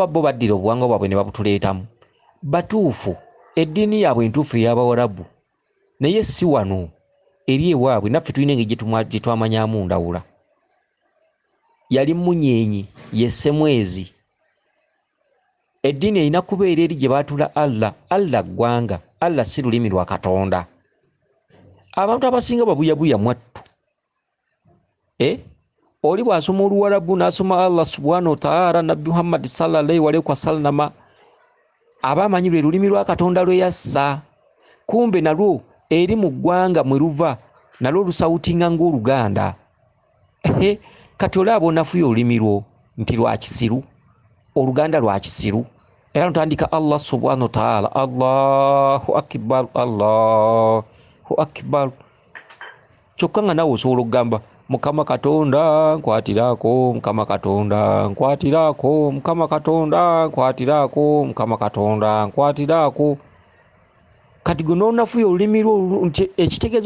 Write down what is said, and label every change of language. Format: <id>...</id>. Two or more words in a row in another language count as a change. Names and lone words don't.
<lg>bo baddira obuwangwa bwabwe ne babutuleetamu batuufu eddiini yaabwe entuufu ey'Abawarabu naye si wano eri ewaabwe naffe tulina engeri gye twamanyamu ndawula yali munyenyi yesse mwezi eddiini erina kubeera eri gye baatula Allah ggwanga Allah si lulimi lwa Katonda abantu abasinga babuyabuya mwattu oli bw'asoma Oluwarabu n'asoma</lg> <ar>الله سبحانه وتعالى</ar> <lg>nabbi Muhammad</lg> <ar>صلى الله عليه وسلم</ar> <lg>aba amanyi lwe lulimi lwa Katonda lwe yassa kumbe nalwo eri mu ggwanga mwe luva nalwo lusawutinga ng'Oluganda kati olaba onafuya olulimi lwo nti lwa kisiru Oluganda lwa kisiru era notandika</lg> <ar>الله سبحانه وتعالى الله أكبر الله أكبر</ar> <lg>kyokka nga nawe osobola okugamba Mukama Katonda nkwatirako Mukama Katonda nkwatirako Mukama Katonda nkwatirako Mukama Katonda nkwatirako kati gwe n'onafuya olulimi lwo nti ekitegeeza</lg>